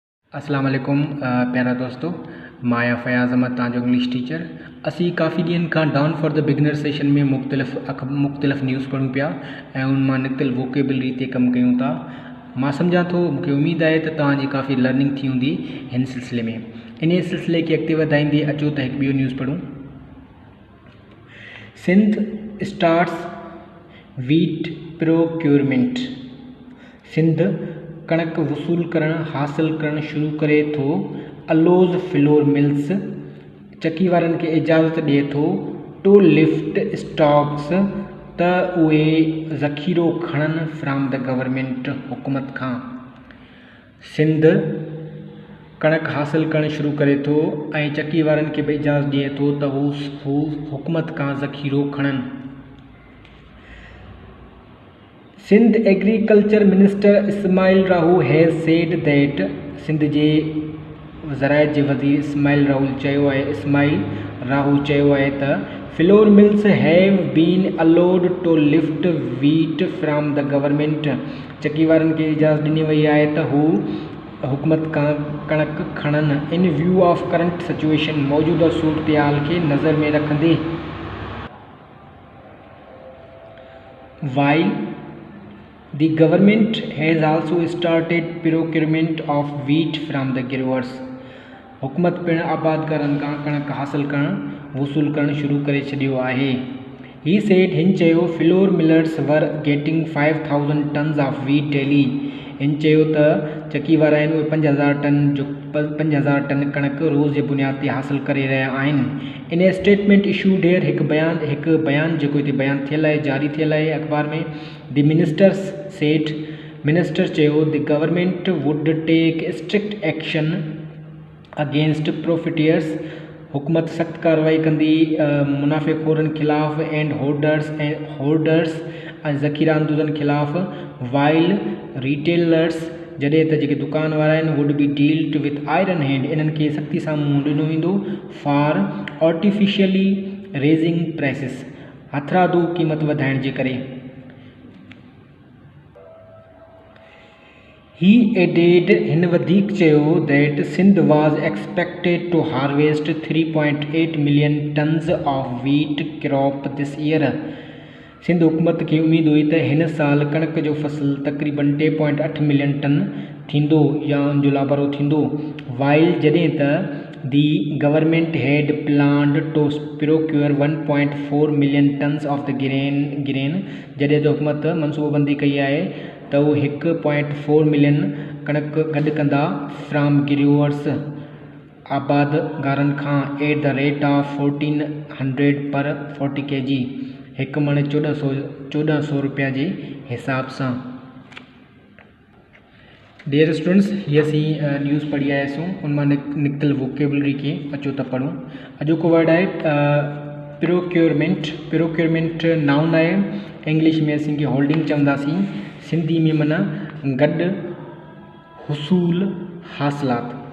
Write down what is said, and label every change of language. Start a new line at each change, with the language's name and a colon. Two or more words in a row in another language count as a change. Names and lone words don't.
Sindhi: अस्सलाम वालेकुम प्यारा दोस्तों, माया फयाज़ अहमद तव्हांजो
English: English teacher.
Sindhi: असी काफ़ी ॾींहंनि खां
English: down for the beginner session
Sindhi: में मुख़्तलिफ़ न्यूज़ पढ़ूं पिया ऐं उन मां निकितल वोकेबलरी ते कमु कयूं था। मां सम्झां थो, मूंखे उमेद आहे त तव्हांजी काफ़ी लर्निंग थी हूंदी हिन सिलसिले में। इन सिलसिले खे अॻिते वधाईंदे अचो त हिकु ॿियो न्यूज़ पढ़ूं।
English: Sindh starts wheat procurement.
Sindhi: सिंध कणक वसूल करण हासिल करण शुरू करे थो।
English: allows flour mills
Sindhi: चकी वारनि खे इजाज़त ॾिए थो
English: to lift stocks
Sindhi: त उहे ज़ख़ीरो खणनि
English: from the government
Sindhi: हुकूमत खां। सिंध कणक हासिल करण शुरू करे थो ऐं चकी वारनि खे बि इजाज़त ॾिए थो त हू हुकूमत खां ज़ख़ीरो खणनि।
English: Sindh Agriculture Minister Ismail Rahu has said that.
Sindhi: सिंध जे ज़रायत जे वज़ीर इस्माइल राहू चयो आहे त
English: flour mills have been allowed to lift wheat from the government.
Sindhi: चकी वारनि खे इजाज़त ॾिनी वई आहे त हू हुकूमत खां कणक खणनि।
English: in view of current situation,
Sindhi: मौजूदा सूरतहाल खे नज़र में रखंदे।
English: वाइल the government has also started procurement of wheat from the growers.
Sindhi: हुकूमत पिणु आबादकारनि खां कणक हासिल करणु वसूल करणु शुरू करे छॾियो आहे।
English: he said,
Sindhi: हिन चयो,
English: flour millers were getting 5000 tons of wheat daily.
Sindhi: हिन चयो त चकी वारा आहिनि उहे 5000 टन कणक रोज़ जे बुनियाद ते हासिल करे रहिया आहिनि।
English: in a statement issued here,
Sindhi: हिकु बयान जेको हिते बयानु थियल आहे, जारी थियल आहे अख़बार में।
English: the minister चयो the government would take strict action against profiteers।
Sindhi: हुकूमत सख़्त कार्रवाई कंदी मुनाफ़ेख़ोरनि ख़िलाफ़
English: and hoarders
Sindhi: ऐं ज़ख़ीरांदोज़नि ख़िलाफ़। वाइल रिटेलर्स, जॾहिं त जेके दुकान वारा आहिनि,
English: would be dealt with iron hand,
Sindhi: इन्हनि खे सख़्ती सां मुंहुं ॾिनो वेंदो।
English: for artificially raising prices,
Sindhi: हथरादू क़ीमत वधाइण जे करे।
English: he added,
Sindhi: हिन वधीक चयो,
English: that Sindh was expected to harvest 3.8 million tons of wheat crop this year.
Sindhi: सिंध हुकूमत खे उमेद हुई त हिन साल कणक जो फसल तक़रीबन 3.8 मिलियन टन थींदो या उन जो लाभरो थींदो।
English: while,
Sindhi: जॾहिं त
English: the government had planned to procure 1.4 million tons of the grain,
Sindhi: जॾहिं त हुकूमत मनसूबबंदी कई आहे त उहो 1.4 मिलियन कणक गॾु कंदा
English: from growers,
Sindhi: आबादगारनि खां,
English: at the rate of 1400 per 40 kg,
Sindhi: हिकु मण 1400 रुपया जे हिसाब सां।
English: dear students,
Sindhi: हीअ असीं न्यूज़ पढ़ी आयासीं, उन मां निकितल वोकेबलरी खे अचो त पढ़ूं। अॼोको वर्ड आहे प्रोक्योरमेंट।
English: procurement noun
Sindhi: आहे, इंग्लिश में असीं होल्डिंग चवंदासीं, सिंधी में माना गॾु हुसूल हासिलात।